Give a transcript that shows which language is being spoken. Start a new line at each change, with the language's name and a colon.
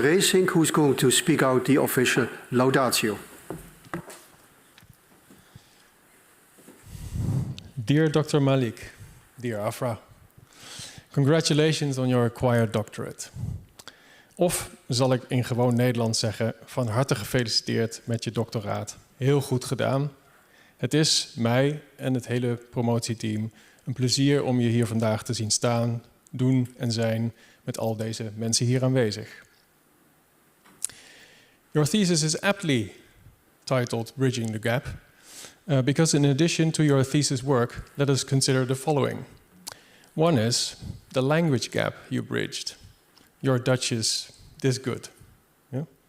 English: Racing, who is going to speak out the official laudatio. Dear Dr. Malik, dear Afrah, congratulations on your acquired doctorate.
Dutch: Of zal ik in gewoon Nederlands zeggen, van harte gefeliciteerd met je doctoraat. Heel goed gedaan. Het is mij en het hele promotieteam een plezier om je hier vandaag te zien staan, doen en zijn met al deze mensen hier aanwezig.
English: Your thesis is aptly titled Bridging the Gap, because in addition to your thesis work, let us consider the following. One is the language gap you bridged. Your Dutch is this good. Yeah?